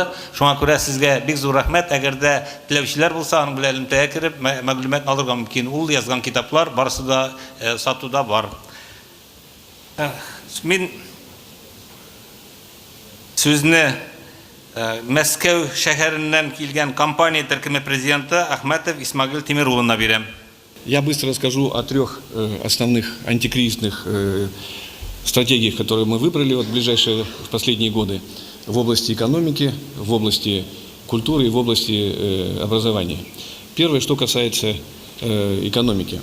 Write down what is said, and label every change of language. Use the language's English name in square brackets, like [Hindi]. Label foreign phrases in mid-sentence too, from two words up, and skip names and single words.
[Tatar] Шуңа күрә сезгә бик зур рәхмәт. Әгәр дә теләүчеләр булса, аның белән элемтәгә кирип, мәгълүмат алырга мөмкин. Ул язган китаплар барысы да сатуда бар. Мин сүзне Мәскәү шәһәреннән килгән компания төркеме президенты Ахматов Исмагил Тимир улына бирәм. [Russian] Я быстро расскажу о 3 основных антикризисных стратегиях, которые мы выбрали в ближайшие последние годы в области экономики, в области культуры и в области образования. Первое, что касается экономики.